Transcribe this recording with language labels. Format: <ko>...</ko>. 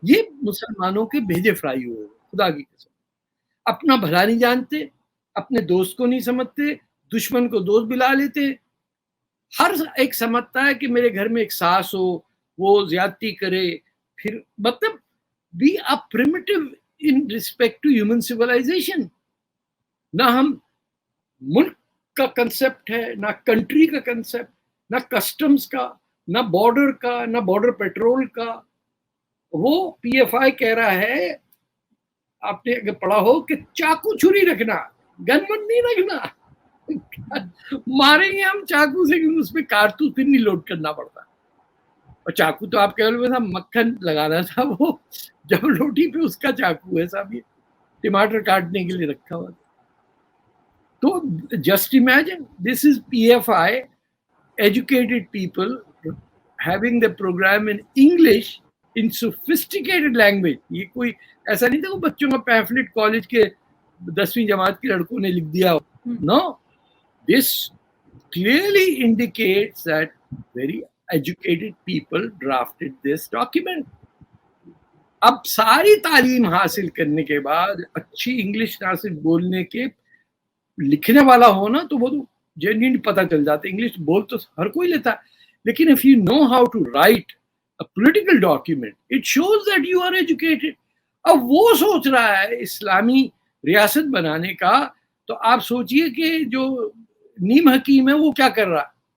<ur>یہ مسلمانوں کے بھیجے فرائی ہوئے خدا کی قسم. اپنا بھلا نہیں جانتے, اپنے دوست کو نہیں سمجھتے, دشمن کو دوست بلا لیتے. ہر ایک سمجھتا ہے کہ میرے گھر میں ایک ساس ہو, وہ زیادتی کرے. پھر مطلب</ur> <en>we are primitive in respect to human civilization.</en> <ur>نہ ہم ملک کا کنسپٹ ہے, نہ کنٹری کا کنسپٹ, نہ کسٹمز کا, نہ بارڈر کا, نہ بارڈر پیٹرول کا. وہ پی ایف آئی کہہ رہا ہے, آپ نے اگر پڑھا ہو, کہ چاقو چھری رکھنا, گن من نہیں رکھنا. ماریں گے ہم چاقو سے کیونکہ اس میں کارتوس پھر نہیں لوڈ کرنا پڑتا. اور چاقو تو آپ کہہ رہے تھا مکھن لگانا تھا, وہ جب روٹی پہ اس کا چاقو ہے صاحب, یہ ٹماٹر کاٹنے کے لیے رکھا ہوا تھا.</ur> <en>تو just imagine this is P F I, educated people having the program in English in sophisticated language.</en> <ur>یہ کوئی ایسا نہیں تھا وہ بچوں کا پیمفلٹ کالج کے 10ویں جماعت کے لڑکوں نے لکھ دیا.</ur> <en>No, this clearly indicates that very educated people drafted this document.</en> <ur>اب ساری تعلیم حاصل کرنے کے بعد اچھی انگلش نہ صرف بولنے کے, لکھنے والا ہو نا تو وہ تو جینوین پتہ چل جاتا ہے. انگلش بول تو ہر کوئی لیتا ہے, لیکن</ur> <en>if you know how to write</en> <ur>political document.</ur> <en>It shows that you are educated.</en> <ur>اب وہ سوچ رہا ہے اسلامی ریاست بنانے کا, تو آپ سوچئے کہ جو نیم حکیم ہے وہ کیا کر رہا ہے.</ur>